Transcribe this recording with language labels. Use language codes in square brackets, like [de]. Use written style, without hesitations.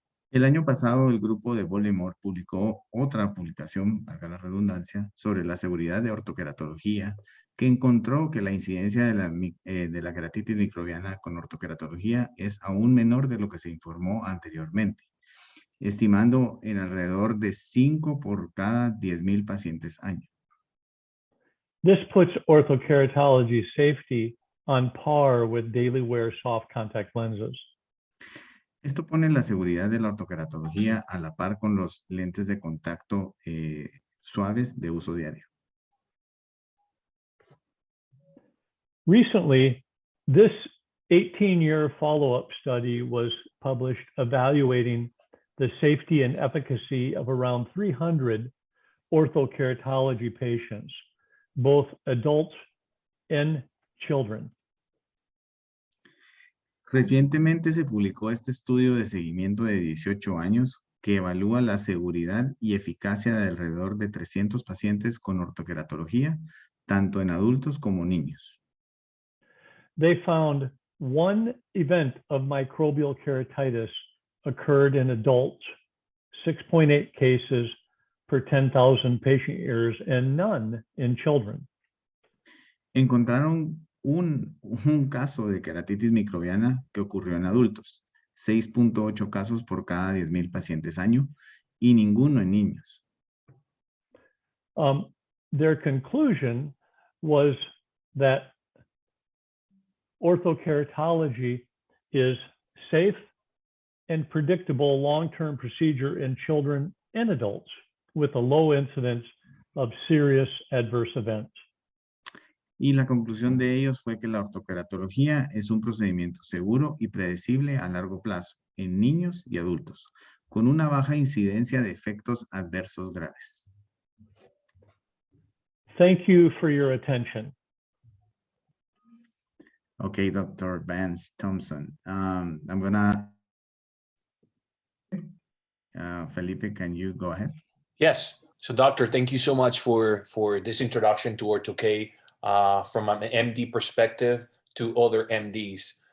[es] El año pasado, el grupo de Bolomar publicó otra publicación, valga la redundancia, sobre la seguridad de ortokeratología, que encontró que la incidencia de la keratitis microbiana con ortokeratología es aún menor de lo que se informó anteriormente, estimando en alrededor de 5 por cada 10,000 pacientes año. [en] This puts orthokeratology safety on par with daily wear soft contact lenses. [es] Esto pone la seguridad de la ortokeratología a la par con los lentes de contacto suaves de uso diario. [en] Recently, this 18-year follow-up study was published evaluating the safety and efficacy of around 300 orthokeratology patients, both adults and children. [es] Recientemente se publicó este estudio de seguimiento de 18 años que evalúa la seguridad y eficacia de alrededor de 300 pacientes con ortokeratología, tanto en adultos como niños. [en] They found one event of microbial keratitis occurred in adults, 6.8 cases per 10,000 patient years and none in children. [es] Encontraron un caso de queratitis microbiana que ocurrió en adultos, 6.8 casos por cada 10,000 pacientes año y ninguno en niños. [en] Their conclusion was that orthokeratology is safe and predictable long-term procedure in children and adults with a low incidence of serious adverse events. [es] Y la conclusión de ellos fue que la ortokeratología es un procedimiento seguro y predecible a largo plazo en niños y adultos, con una baja incidencia de efectos adversos graves. [en] Thank you for your attention. Okay, Dr. Vance Thompson. I'm gonna, Felipe, can you go ahead? Yes. So, Doctor, thank you so much for this introduction to Ortho-K from an MD perspective to other MDs.